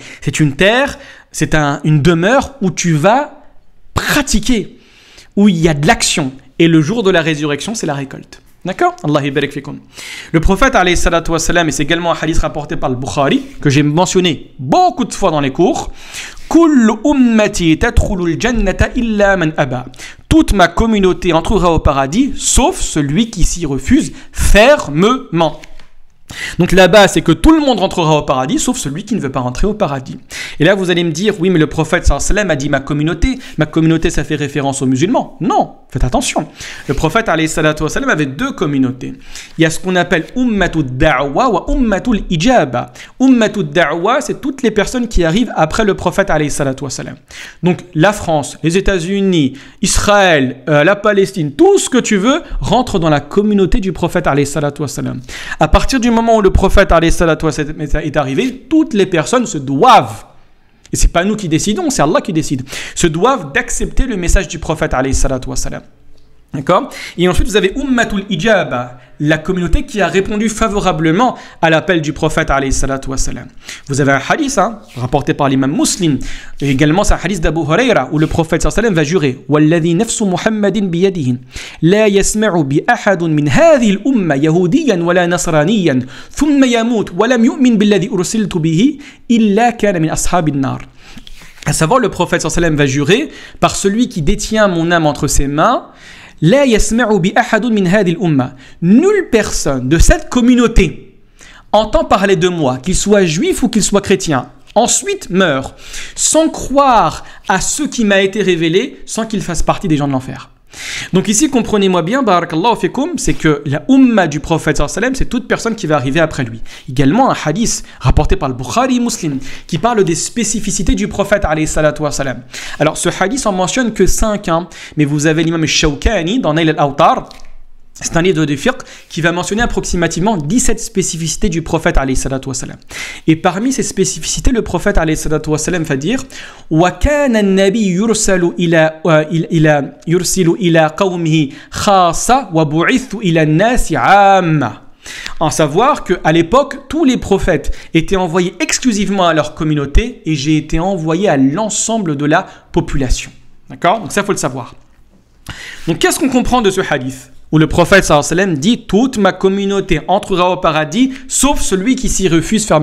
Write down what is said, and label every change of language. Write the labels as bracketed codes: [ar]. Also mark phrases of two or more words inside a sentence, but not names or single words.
[fr] C'est une terre, c'est une demeure où tu vas pratiquer, où il y a de l'action. Et le jour de la résurrection, c'est la récolte. D'accord? [ar] الله بارك فيكم. [fr] Le prophète [ar] عليه الصلاة والسلام, [fr] et c'est également un hadith rapporté par le Bukhari, que j'ai mentionné beaucoup de fois dans les cours. [ar] كل أمتي تدخل الجنة إلا من أبى. [fr] Toute ma communauté entrera au paradis, sauf celui qui s'y refuse fermement. Donc là-bas, c'est que tout le monde rentrera au paradis, sauf celui qui ne veut pas rentrer au paradis. Et là, vous allez me dire, oui, mais le prophète [ar] صلى الله عليه وسلم [fr] a dit ma communauté. Ma communauté, ça fait référence aux musulmans. Non, faites attention. Le prophète [ar] عليه الصلاة والسلام [fr] avait deux communautés. Il y a ce qu'on appelle [ar] أمة الدعوة وأمة الإجابة. أمة الدعوة, [fr] c'est toutes les personnes qui arrivent après le prophète [ar] عليه الصلاة والسلام. [fr] Donc la France, les États-Unis, Israël, la Palestine, tout ce que tu veux rentre dans la communauté du prophète [ar] عليه الصلاة والسلام. [fr] À partir du moment où le prophète [ar] عليه الصلاة والسلام [fr] est arrivé, toutes les personnes se doivent, et c'est pas nous qui décidons, c'est Allah qui décide, se doivent d'accepter le message du prophète [ar] عليه الصلاة والسلام. [fr] D'accord? Et ensuite, vous avez [ar] أمة الإجابة, [fr] la communauté qui a répondu favorablement à l'appel du prophète [ar] عليه الصلاة والسلام. [fr] Vous avez un hadith rapporté par l'imam Muslim, et également c'est un hadith d'Abu Huraira où le prophète [ar] صلى الله عليه وسلم [fr] va jurer [ar] والذي نفس محمد بيده لا يسمع بي أحد من هذه الأمة يهودي ولا نصراني ثم يموت ولم يؤمن بالذي أرسلت به إلا كان من أصحاب النار. [fr] À savoir, le prophète [ar] صلى الله عليه وسلم [fr] va jurer par celui qui détient mon âme entre ses mains. [ar] لا يسمع بي أحد من هذه الأمة. [fr] Nulle personne de cette communauté entend parler de moi, qu'il soit juif ou qu'il soit chrétien, ensuite meurt, sans croire à ce qui m'a été révélé, sans qu'il fasse partie des gens de l'enfer. Donc ici, comprenez-moi bien, [ar] بارك الله فيكم, [fr] c'est que la umma du prophète [ar] صلى الله عليه وسلم, [fr] c'est toute personne qui va arriver après lui. Également un hadith rapporté par le Bukhari Muslim qui parle des spécificités du prophète [ar] عليه الصلاة والسلام. [fr] Alors ce hadith en mentionne que 5, mais vous avez l'imam Shawkani dans Nail al-Awtar. C'est un livre de fiqh qui va mentionner approximativement 17 spécificités du prophète [ar] عليه الصلاة والسلام. [fr] Et parmi ces spécificités, le prophète [ar] عليه الصلاة والسلام [fr] va dire [ar] وكان النبي يرسل إلى قومه خاصة وبعثت إلى الناس عامة. [fr] En savoir qu'à l'époque, tous les prophètes étaient envoyés exclusivement à leur communauté et j'ai été envoyé à l'ensemble de la population. D'accord? Donc ça, il faut le savoir. Donc qu'est-ce qu'on comprend de ce hadith où le prophète [ar] صلى الله عليه وسلم [fr] dit « Toute ma communauté entrera au paradis, sauf celui qui s'y refuse fermement.